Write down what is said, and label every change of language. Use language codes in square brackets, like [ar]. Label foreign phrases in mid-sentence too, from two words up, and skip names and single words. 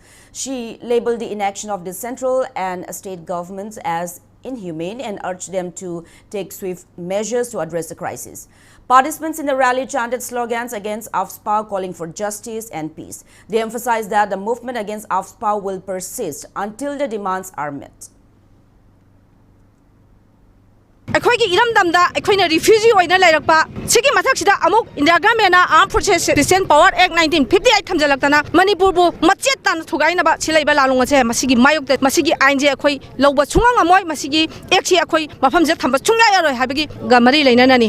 [en] She labeled the inaction of the central and state governments as inhumane and urged them to take swift measures to address the crisis. Participants in the rally chanted slogans against AFSPA, calling for justice and peace. They emphasized that the movement against AFSPA will persist until the demands are met. [mni] ꯑꯩꯈꯣꯏꯒꯤ ꯏꯔꯝꯗꯝꯗ ꯑꯩꯈꯣꯏꯅ ꯔꯤꯐ꯭ꯌꯨꯖꯤ ꯑꯣꯏꯅ ꯂꯩꯔꯛꯄ ꯁꯤꯒꯤ ꯃꯊꯛꯁꯤꯗ ꯑꯃꯨꯛ ꯏꯟꯗꯤꯌꯥ ꯒꯚꯔꯟꯃꯦꯟꯠꯅ ꯑꯥꯔꯝ ꯐꯣꯔꯁꯦꯁ ꯁ꯭ꯄꯦꯁꯤꯑꯦꯜ ꯄꯥꯋꯔ ꯑꯦꯛ 1958 ꯊꯝꯖꯤꯜꯂꯛꯇꯅ ꯃꯅꯤꯄꯨꯔꯕꯨ ꯃꯆꯦꯠ ꯇꯥꯅ ꯊꯨꯒꯥꯏꯅꯕ ꯁꯤ ꯂꯩꯕ ꯂꯥꯂꯣꯡ ꯑꯁꯦ ꯃꯁꯤꯒꯤ ꯃꯥꯌꯣꯛꯇ ꯃꯁꯤꯒꯤ ꯑꯥꯏꯟꯁꯦ ꯑꯩꯈꯣꯏ ꯂꯧꯕ ꯁꯨꯡꯉꯝ ꯉꯝꯃꯣꯏ ꯃꯁꯤꯒꯤ ꯑꯦꯛꯁꯤ ꯑꯩꯈꯣꯏ ꯃꯐꯝꯁꯤꯗ ꯊꯝꯕ ꯁꯨꯡꯌꯥ ꯌꯥꯔꯣꯏ ꯍꯥꯏꯕꯒꯤ ꯃꯔꯤ ꯂꯩꯅꯅꯅꯤ